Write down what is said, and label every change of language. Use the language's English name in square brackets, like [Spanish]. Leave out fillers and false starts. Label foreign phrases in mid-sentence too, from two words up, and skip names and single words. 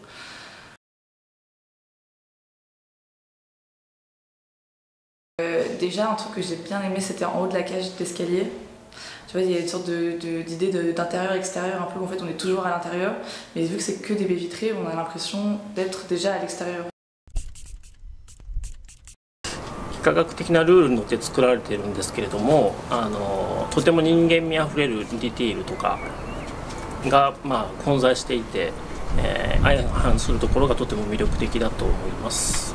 [French] Déjà, un truc que j'ai bien aimé, c'était en haut de la cage d'escalier. Tu vois, il y a une sorte d'idée d'intérieur-extérieur, un peu, en fait on est toujours à l'intérieur, mais vu que c'est que des baies vitrées, on a l'impression d'être déjà à l'extérieur. [Japanese] 幾何学的なルールによって作られているんですけれども、とても人間味あふれるディティールとかが、混在していて、相反するところがとても魅力的だと思います。